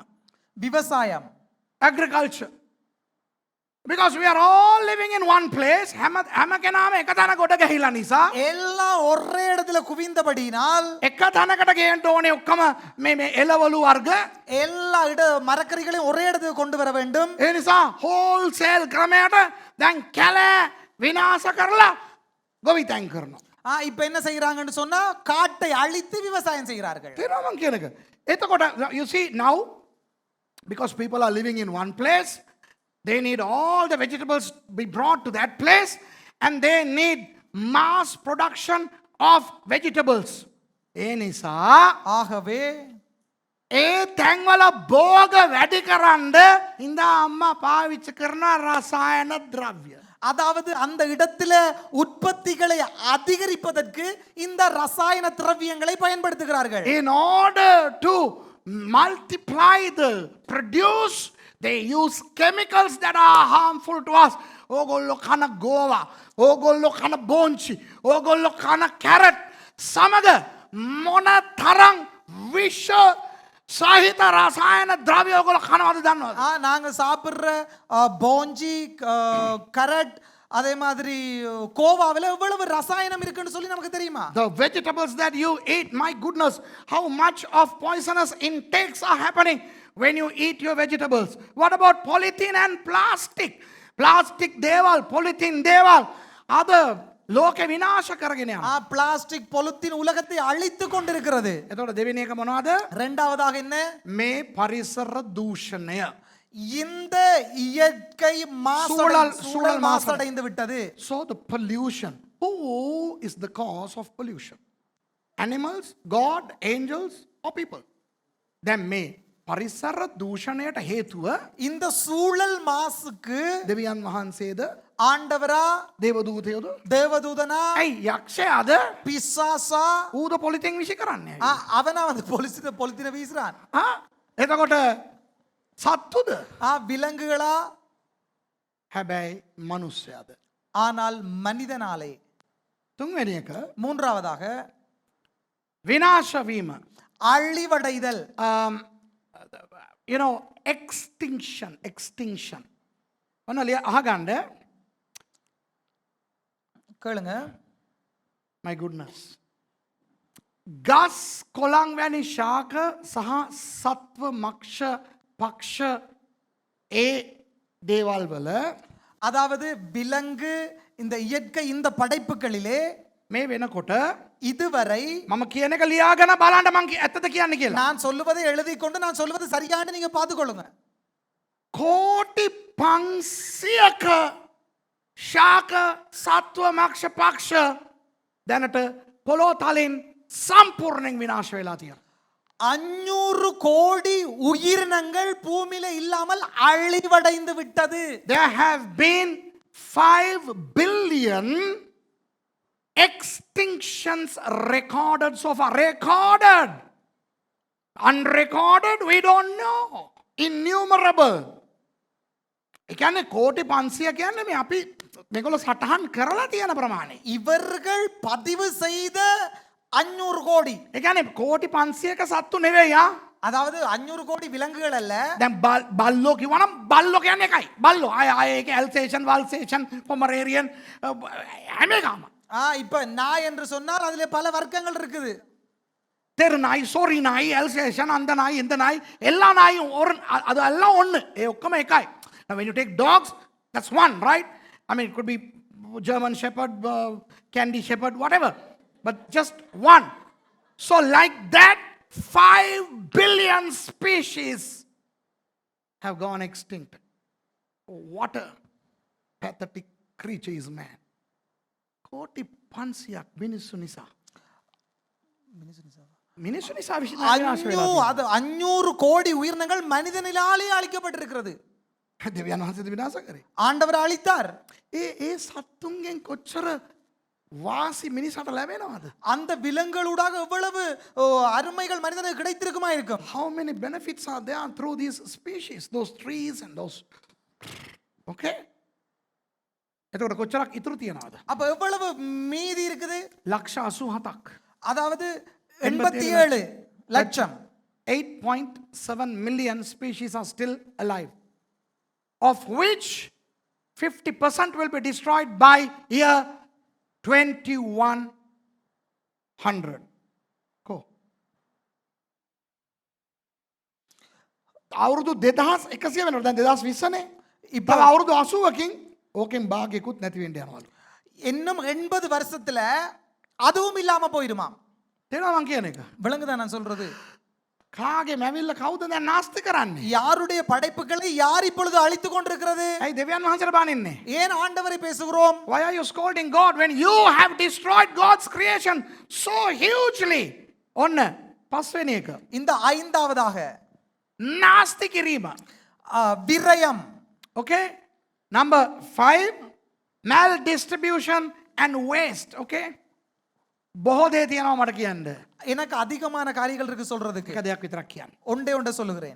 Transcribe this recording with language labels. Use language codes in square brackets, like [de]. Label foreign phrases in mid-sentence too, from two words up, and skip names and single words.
[ta] விவசாயம், [en] agriculture. Because we are all living in one place. [si] හැම කෙනාම එක තැන ගොඩ ගැහිලා නිසා [ta] எல்லாம் ஒரே இடத்துல குவிந்தபடியினால் [si] එක තැනකට ගේන්න ඕනේ ඔක්කොම මේ එළවලු වර්ග. [ta] எல்லா மரக்கறிகளையும் ஒரே இடத்துக்கு கொண்டு வர வேண்டும். [si] ඒ නිසා හෝල්සේල් ක්‍රමයට දැන් කැලෑ විනාශ කරලා ගොවිතැන් කරනවා. [ta] இப்ப என்ன செய்யறாங்கன்னு சொன்னா காட்டை அழித்து விவசாயம் செய்கிறார்கள். [si] තේරෙනවද මං කියන එක? [en] එතකොට you see now because people are living in one place, they need all the vegetables be brought to that place and they need mass production of vegetables. [si] ඒ නිසා [ta] ஆகவே [si] ඒ තැන්වල භෝග වැඩි කරන්න ඉඳා අම්මා පාවිච්චි කරන රසායන ද්‍රව්‍ය. [ta] அதாவது அந்த இடத்துல உற்பத்திகளை அதிகரிப்பதற்கு இந்த ரசாயன திரவியங்களை பயன்படுத்துகிறார்கள். [en] In order to multiply the produce, they use chemicals that are harmful to us. [si] ඕගොල්ලෝ කන ගෝවා, ඕගොල්ලෝ කන බෝංචි, ඕගොල්ලෝ කන කැරට් සමග මොන තරම් විෂ සහිත රසායන ද්‍රව්‍ය ඔයගොල්ලෝ කනවද දන්නවද? [ta] நாங்க சாப்பிடுற போஞ்சி கரட் அதே மாதிரி கோவாவில் எவ்வளவு ரசாயனம் இருக்குன்னு சொல்லி நமக்கு தெரியுமா? [en] The vegetables that you eat, my goodness, how much of poisonous intakes are happening when you eat your vegetables. What about polythene and plastic? [si] Plastic දේවල්, polythene දේවල් අද ලෝකෙ විනාශ කරගෙන යනවා. [en] plastic polythene [ta] உலகத்தை அழித்து கொண்டிருக்கிறது. [si] එතකොට දෙවෙනි එක මොනවද? [ta] இரண்டாவதாக என்ன? [si] මේ පරිසර දූෂණය. [ta] இந்த இயற்கை சூழல் மாசடைந்து விட்டது. [en] So the pollution. Who is the cause of pollution? Animals, God, angels, or people? [si] දැන් මේ පරිසර දූෂණයට හේතුව [ta] இந்த சூழல் மாசுக்கு [si] දෙවියන් වහන්සේද [ta] ஆண்டவரா, [si] දේවදූතයෝද? [ta] தேவதூதனா, [si] ඇයි යක්ෂයාද? [ta] பிசாசா? [si] ඌද පොලිතින් විසි කරන්නේ? [ta] அவனா வந்து பொலித்தீனை வீசுறான். [si] එතකොට සත්තුද? [ta] விலங்குகளா? [si] හැබැයි මනුස්සයාද? [ta] ஆனால் மனிதனாலே. [si] තුන්වෙනි එක [ta] மூன்றாவதாக [si] විනාශ වීම. [ta] அழிவடைதல். [en] You know, extinction. [si] ඔන්න අහගන්න. [ta] கேளுங்க. [en] My goodness. [si] ගස් කොළන් වැනි ශාක සහ සත්ව මක්ෂ පක්ෂ ඒ දේවල් වල [ta] அதாவது விலங்கு, இந்த இயற்கை, இந்த படைப்புகளிலே [si] මේ වෙනකොට [ta] இதுவரை [si] මම කියන එක ලියාගෙන බලන්න මං ඇත්තද කියන්නේ කියලා. [ta] நான் சொல்லுவதை எழுதி கொண்டு நான் சொல்வது சரியானு நீங்க பார்த்துக்கொள்ளுங்க. [si] කෝටි 500ක ශාක සත්ව මක්ෂ පක්ෂ දැනට පොළොව තලින් සම්පූර්ණයෙන් විනාශ වෙලා තියෙනවා. [ta] 500 கோடி உயிரினங்கள் பூமியில இல்லாமல் அழிவடைந்து விட்டது. [en] There have been 5 billion extinctions recorded so far. Recorded. Unrecorded, we don't know. Innumerable. [si] ඒ කියන්නේ කෝටි 500 කියන්නේ මේ අපි මේගොල්ලෝ සටහන් කරලා තියෙන ප්‍රමාණය. [ta] இவர்கள் பதிவு செய்த 500 கோடி. [si] ඒ කියන්නේ කෝටි 500ක සත්තු නෙවෙයි ආ. [ta] அதாவது 500 கோடி விலங்குகள் அல்ல. [si] දැන් බල්ලෝ කිව්වනම් බල්ලෝ කියන්නේ එකයි. බල්ලෝ ආයේ ඒක ඇල්සේෂන් වල්සේෂන් පොමරේරියන් හැම එකම. [ta] இப்ப நாய் என்று சொன்னால் அதிலே பல வர்க்கங்கள் இருக்குது. தெரு நாய், சோரி நாய், எல்சேஷன், அந்த நாய், இந்த நாய், எல்லா நாயும் ஒரு அது எல்லாம் ஒன்று. [si] ඔක්කොම එකයි. [en] Now when you take dogs, that's one, right? I mean, it could be German Shepherd, Candy Shepherd, whatever. But just one. So like that, 5 billion species have gone extinct. What a pathetic creature is man. [si] කෝටි 500ක් මිනිස්සු නිසා. මිනිස්සු නිසා විනාශ වෙලා. [ta] அது 500 கோடி உயிரினங்கள் மனிதனாலே அழிக்கப்பட்டிருக்கிறது. [si] දෙවියන් වහන්සේ විනාශ කරේ. [ta] ஆண்டவர் அழித்தார். [si] ඒ සත්තුන්ගෙන් කොච්චර වාසි මිනිසාට ලැබෙනවද? [ta] அந்த விலங்குகளூடாக எவ்வளவு அருமைகள் மனிதனுக்கு கிடைத்திருக்குமா இருக்கும். [en] How many benefits are there through these species, those trees and those. [si] Okay? එතකොට කොච්චරක් ඉතුරු තියනවද? [ta] அப்ப எவ்வளவு மீதி இருக்குது? [si] ලක්ෂ 87ක්. [ta] அதாவது 87 லட்சம். [en] 8.7 million species are still alive, of which 50% will be destroyed by year 2100. Go. [si] අවුරුදු 2100 වෙනකොට දැන් 2020 නේ. [ta] இப்ப [si] තව අවුරුදු 80කින් ඕකෙන් භාගයකුත් නැති වෙන්න යනවලු. [ta] இன்னும் 80 வருஷத்துல அதுவும் இல்லாம போயிடுமா? [si] තේරෙනවද මං කියන එක? [ta] விளங்குதா நான் சொல்றது? [si] කාගේ මැවිල්ල කවුද දැන් නාස්ති කරන්නේ? [ta] யாருடைய படைப்புகளை யார் இப்பொழுது அழித்துக் கொண்டிருக்கிறது? [si] ඇයි දෙවියන් වහන්සේට බානින්නේ? [ta] ஏன் ஆண்டவரை பேசுகிறோம்? [en] Why are you scolding God when you have destroyed God's creation so hugely? [si] ඔන්න පස්වෙනි එක. [ta] இந்த ஐந்தாவதாக [si] නාස්ති කිරීම. [ta] விரயம். [en] Okay? Number 5, maldistribution and waste. [si] Okay? බොහෝ දේ තියෙනවා මට කියන්න. [ta] எனக்கு அதிகமான காரியங்கள் இருக்கு சொல்றதுக்கு. [si] එක දෙයක් විතරක් කියන්න. [ta] ஒன்றே சொல்லுகிறேன்.